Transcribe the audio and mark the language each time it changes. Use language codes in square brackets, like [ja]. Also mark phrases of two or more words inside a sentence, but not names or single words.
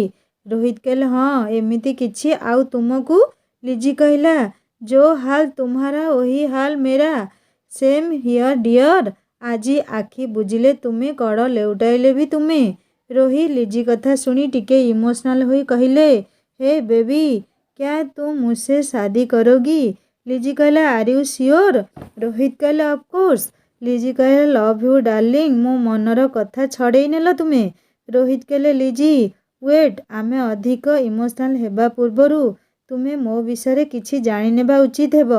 [or] ରୋହିତ କହିଲେ, ହଁ ଏମିତି କିଛି। ଆଉ ତୁମକୁ? [hi] ଲିଜି କହିଲା, जो हाल तुम्हारा वही हाल मेरा। [en] same here dear. [or] ଆଜି ଆଖି ବୁଜିଲେ ତୁମେ, କଡ଼ ଲେଉଟାଇଲେ ବି ତୁମେ। ରୋହିତ ଲିଜି କଥା ଶୁଣି ଟିକେ ଇମୋସନାଲ ହୋଇ କହିଲେ, [hi] हे बेबी, क्या तुम मुझसे शादी करोगी? [or] ଲିଜି କହିଲା, [en] are you sure? [or] ରୋହିତ କହିଲା, ଅଫକୋର୍ସ। ଲିଜି କହିଲା, [en] love you darling. [or] ମୋ ମନର କଥା ଛଡ଼େଇ ନେଲ ତୁମେ। ରୋହିତ କହିଲେ, ଲିଜି ୱେଟ୍, ଆମେ ଅଧିକ ଇମୋସନାଲ ହେବା ପୂର୍ବରୁ ତୁମେ ମୋ ବିଷୟରେ କିଛି ଜାଣିନେବା ଉଚିତ ହେବ।